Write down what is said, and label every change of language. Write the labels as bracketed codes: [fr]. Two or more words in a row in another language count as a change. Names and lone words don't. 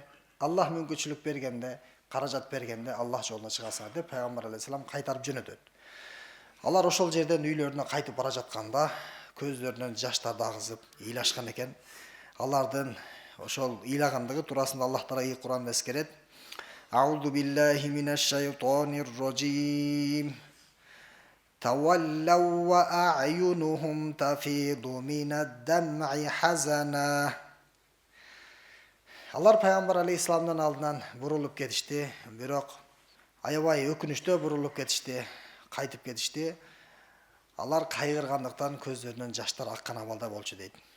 [ky] Аллах мүмкүнчүлүк бергенде, каражат бергенде Аллах жолуна чыгасыңар деп пайгамбар алейхиссалам кайтарып жөнөтөт. Алар ошол жерден үйлөрүнө кайтып бара жатканда көздөрүнөн жаштарды агызып ыйлашкан экен. Алардын ошол ыйлагандыгы туурасында Аллах Таала Куранда эскерет. [ar] أعوذ بالله من الشيطان الرجيم. تولوا وأعينهم تفيض من الدمع حزنا. [ky] Алар пайгамбар алейхиссаламдын алдынан бурулуп кетишти, бирок аябай өкүнүчтүү бурулуп кетишти, кайтып кетишти. Алар кайгыргандыктан көздөрүнөн жаштар аккан абалда болчу дейт.